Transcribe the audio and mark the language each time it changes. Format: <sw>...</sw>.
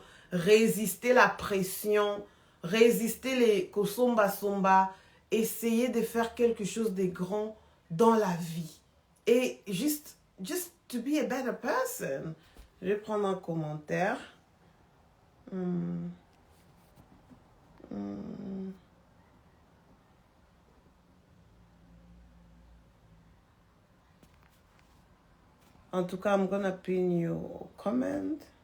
<fr>Résister la pression, résister les kosomba-somba, essayer de faire quelque chose de grand dans la vie. Et</fr> <en>just to be a better person.</en> <fr>Je vais prendre un commentaire. En tout cas,</fr> <en>I'm gonna pin your comment.</en>